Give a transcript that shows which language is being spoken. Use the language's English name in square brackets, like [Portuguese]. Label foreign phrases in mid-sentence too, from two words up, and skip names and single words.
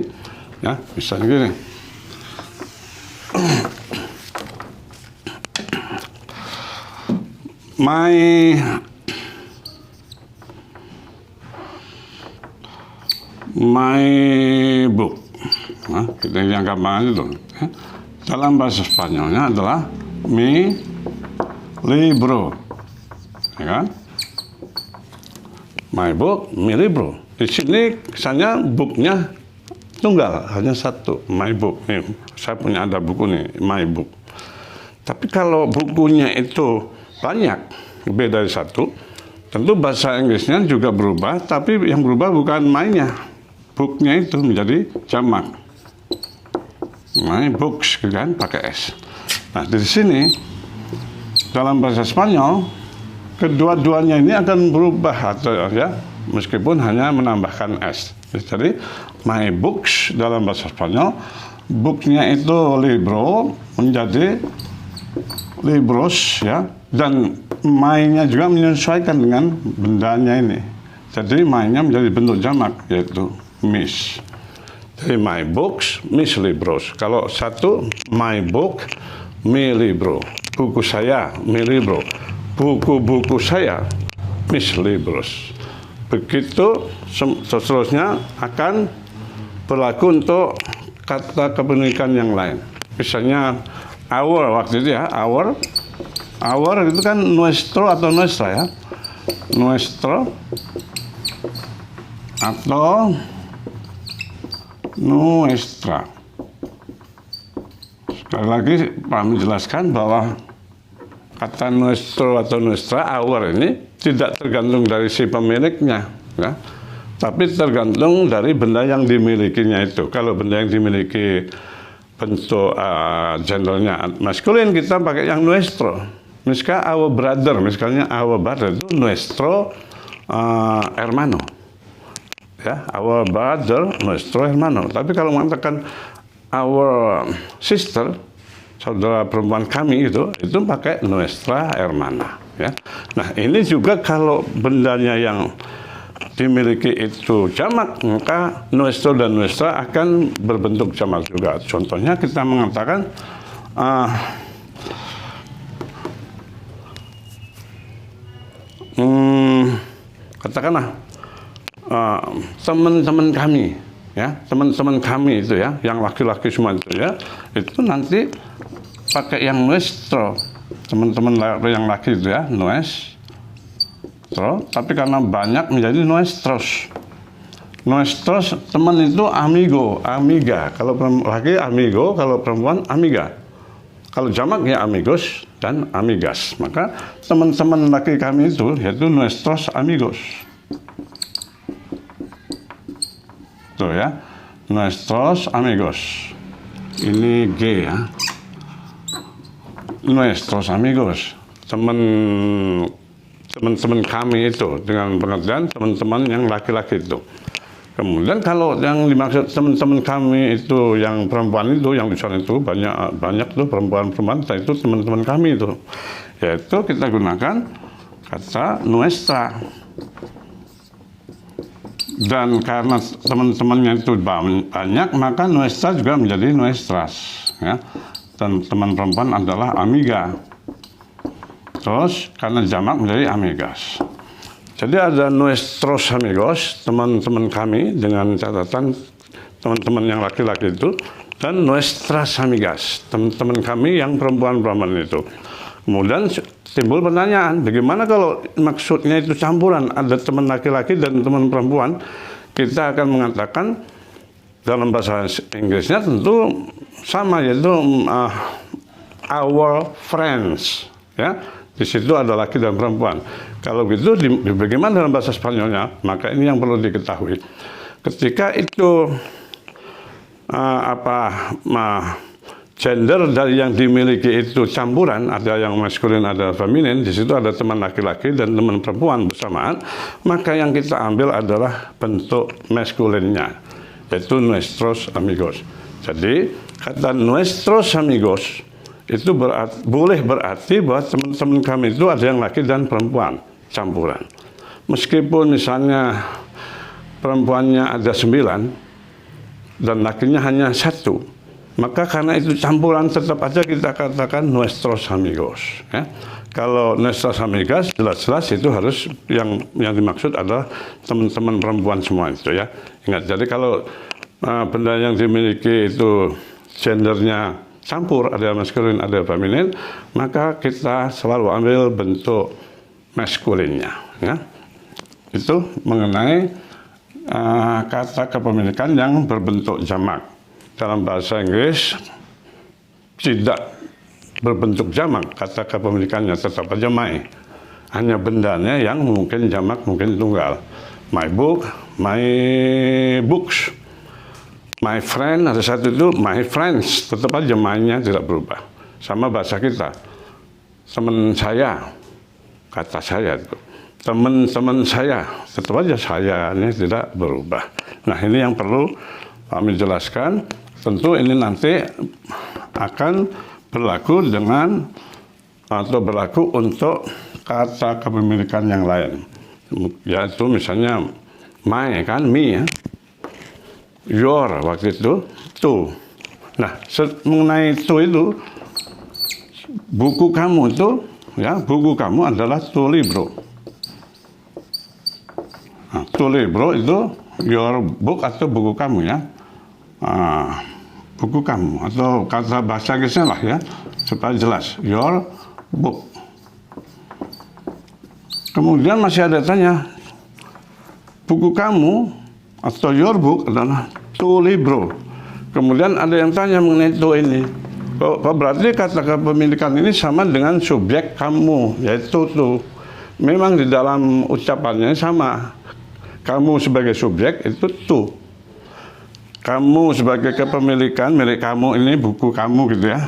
[Indonesian] Ya, misalnya gini. [English] My book. [Indonesian] Nah, kita yang gampang itu. Dalam bahasa Spanyolnya adalah [Spanish] mi libro. [Indonesian] Ya kan? [English] My book, [Spanish] mi libro. [Indonesian] Di sini kesannya booknya tunggal, hanya satu. [English] My book. [Indonesian] Nih, saya punya ada buku nih, [English] my book. [Indonesian] Tapi kalau bukunya itu banyak, lebih dari satu, tentu bahasa Inggrisnya juga berubah, tapi yang berubah bukan my-nya. Booknya itu menjadi jamak. [English] My books, [Indonesian] kan, pakai S. Nah, di sini dalam bahasa Spanyol kedua-duanya ini akan berubah atau ya, meskipun hanya menambahkan S. Jadi [English] my books [Indonesian] dalam bahasa Spanyol, booknya itu libro menjadi libros ya, dan my-nya juga menyesuaikan dengan bendanya ini. Jadi my-nya menjadi bentuk jamak, yaitu mis. [English] Jadi my books, [Spanish] mis libros. [Indonesian] Kalau satu, [English] my book, [Spanish] mi libro. [Indonesian] Buku saya, [Spanish] mi libro. [Indonesian] Buku-buku saya, [Spanish] mis libros. [Indonesian] Begitu seterusnya akan berlaku untuk kata kepemilikan yang lain. Misalnya our waktu itu ya, our itu kan nuestro atau nuestra ya. Nuestro atau nuestra. Sekali lagi Pak menjelaskan bahwa kata nuestro atau nuestra, our ini tidak tergantung dari si pemiliknya, ya, tapi tergantung dari benda yang dimilikinya itu. Kalau benda yang dimiliki bentuk gendernya maskulin, kita pakai yang nuestro. Misalnya [English] our brother [Indonesian] itu [Spanish] nuestro hermano. [Indonesian] Ya, [English] our brother, [Spanish] nuestro hermano. [Indonesian] Tapi kalau mengatakan [English] our sister, [Indonesian] saudara perempuan kami itu pakai [Spanish] nuestra hermana. [Indonesian] Ya. Nah, ini juga kalau bendanya yang dimiliki itu jamak, maka nuestro dan nuestra akan berbentuk jamak juga. Contohnya kita mengatakan katakanlah teman-teman kami, ya, teman-teman kami itu ya, yang laki-laki semua itu ya, itu nanti pakai yang nuestro, teman-teman yang laki itu ya, nuestro, tapi karena banyak menjadi nuestros. Nuestros teman itu [Spanish] amigo, amiga. [Indonesian] Kalau laki amigo, kalau perempuan amiga. Kalau jamak ya amigos dan amigas. Maka teman-teman laki kami itu yaitu [Spanish] nuestros amigos. [Indonesian] Tuh ya, [Spanish] nuestros amigos. [Indonesian] Ini G ya. [Spanish] Nuestros amigos. [Indonesian] teman-teman kami itu, dengan pengertian teman-teman yang laki-laki itu. Kemudian kalau yang dimaksud teman-teman kami itu yang perempuan itu, yang di sana itu banyak tuh perempuan-perempuan, itu teman-teman kami itu, yaitu kita gunakan kata nuestra. Dan karena teman-temannya itu banyak, maka nuestra juga menjadi nuestras, ya. Dan teman perempuan adalah amiga. Terus karena jamak menjadi amigas. Jadi ada [Spanish] nuestros amigos, [Indonesian] teman-teman kami, dengan catatan teman-teman yang laki-laki itu, dan [Spanish] nuestras amigas, [Indonesian] teman-teman kami yang perempuan-perempuan itu. Kemudian timbul pertanyaan, bagaimana kalau maksudnya itu campuran, ada teman laki-laki dan teman perempuan? Kita akan mengatakan dalam bahasa Inggrisnya tentu sama, yaitu [English] our friends, [Indonesian] ya. Di situ ada laki dan perempuan. Kalau gitu, bagaimana dalam bahasa Spanyolnya? Maka ini yang perlu diketahui. Ketika itu gender dari yang dimiliki itu campuran, ada yang maskulin, ada feminin, di situ ada teman laki-laki dan teman perempuan bersamaan, maka yang kita ambil adalah bentuk maskulinnya, yaitu [Spanish] nuestros amigos. [Indonesian] Jadi kata [Spanish] nuestros amigos [Indonesian] itu boleh berarti bahwa teman-teman kami itu ada yang laki dan perempuan campuran. Meskipun misalnya perempuannya ada 9 dan lakinya hanya 1, maka karena itu campuran tetap aja kita katakan [Spanish] nuestros amigos, [Indonesian] ya. Kalau [Spanish] nuestras amigas [Indonesian] jelas-jelas itu harus yang dimaksud adalah teman-teman perempuan semua itu, ya. Ingat, jadi kalau benda yang dimiliki itu gendernya campur, ada maskulin, ada feminin, maka kita selalu ambil bentuk maskulinnya, ya. Itu mengenai kata kepemilikan yang berbentuk jamak. Dalam bahasa Inggris tidak berbentuk jamak, kata kepemilikannya tetap aja my. Hanya bendanya yang mungkin jamak, mungkin tunggal. [English] My book, my books. My friend, [Indonesian] ada satu itu [English] my friends, [Indonesian] tetap aja my-nya tidak berubah. Sama bahasa kita, teman saya, kata saya itu, teman-teman saya, tetap aja saya-nya tidak berubah. Nah, ini yang perlu kami jelaskan. Tentu ini nanti akan berlaku dengan atau berlaku untuk kata kepemilikan yang lain, yaitu misalnya my, kan, me, ya. Your waktu itu to. Nah, mengenai to itu, buku kamu itu, ya, buku kamu adalah [Spanish] tu libro. [Indonesian] Nah, [Spanish] tu libro [Indonesian] itu [English] your book [Indonesian] atau buku kamu, ya. Buku kamu atau kata bahasa Inggrisnya lah, ya, supaya jelas, [English] your book. [Indonesian] Kemudian masih ada tanya, buku kamu atau [English] your book [Indonesian] adalah [Spanish] tu libro. [Indonesian] Kemudian ada yang tanya mengenai tu ini. Kok berarti kata kepemilikan ini sama dengan subjek kamu, yaitu tu. Memang di dalam ucapannya sama. Kamu sebagai subjek itu tu. Kamu sebagai kepemilikan, milik kamu ini buku kamu gitu, ya.